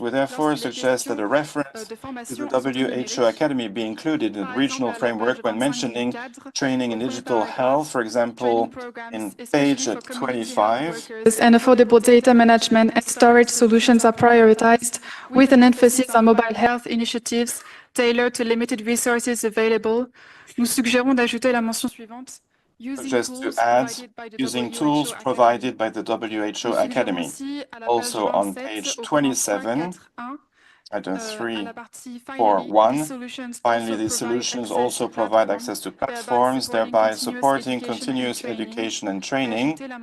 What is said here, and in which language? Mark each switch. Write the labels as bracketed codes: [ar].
[en] We therefore suggest that a reference to the WHO Academy be included in the regional framework when mentioning training in digital health, for example, in page 25. And affordable data management and storage solutions are prioritized, with an emphasis on mobile health initiatives tailored to limited resources available. [fr] Nous suggérons d'ajouter la mention suivante. [en] Suggest to add using tools provided by the WHO Academy. Also on page 27, item 3.4.1. Finally, these solutions also provide access to platforms, thereby supporting continuous education and training.